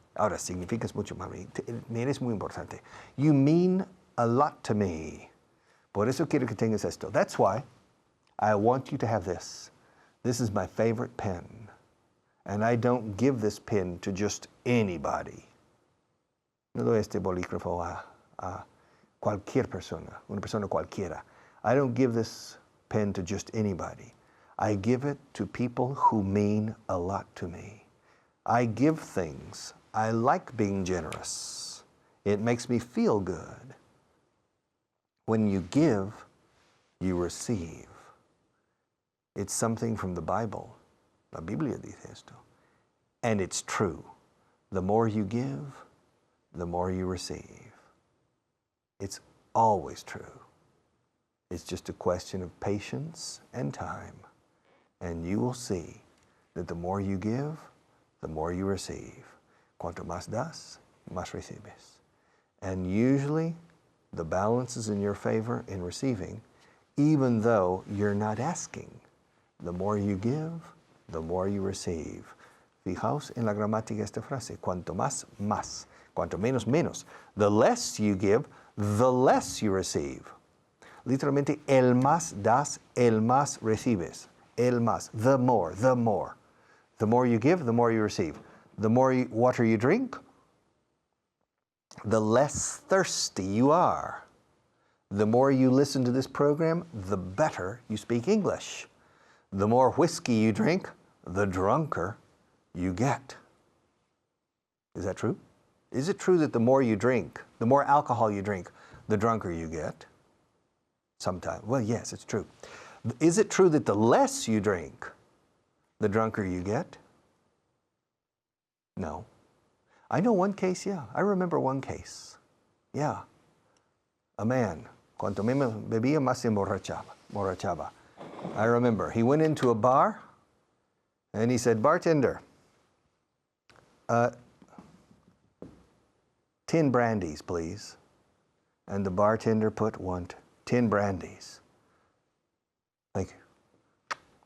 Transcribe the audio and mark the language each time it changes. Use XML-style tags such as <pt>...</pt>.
<es>Ahora, significas mucho para mí. Me eres muy importante.</es> <en>You mean a lot to me.</en> <es>Por eso quiero que tengas esto.</es> <en>That's why I want you to have this. This is my favorite pen. And I don't give this pen to just anybody.</en> <es>No doy este bolígrafo a cualquier persona, una persona cualquiera.</es> <en>I don't give this pen to just anybody. I give it to people who mean a lot to me. I give things. I like being generous. It makes me feel good. When you give, you receive. It's something from the Bible.</en> <es>La Biblia dice esto.</es> <en>And it's true. The more you give, the more you receive. It's always true. It's just a question of patience and time. And you will see that the more you give, the more you receive.</en> <es>Cuanto más das, más recibes.</es> <en>And usually, the balance is in your favor in receiving, even though you're not asking. The more you give, the more you receive.</en> <es>Fijaos en la gramática de esta frase. Cuanto más, más. Cuanto menos, menos.</es> <en>The less you give, the less you receive.</en> <es>Literalmente, el más das, el más recibes. El más,</es> <en>the more, the more. The more you give, the more you receive. The more water you drink, the less thirsty you are. The more you listen to this program, the better you speak English. The more whiskey you drink, the drunker you get. Is that true? Is it true that the more you drink, the more alcohol you drink, the drunker you get? Sometimes. Well, yes, it's true. Is it true that the less you drink, the drunker you get? No. I know one case, yeah. I remember one case. Yeah. A man,</en> <es>cuanto menos bebía, más se emborrachaba.</es> <en>I remember. He went into a bar, and he said, bartender, 10 brandies, please. And the bartender put 10 brandies. Thank you.</en>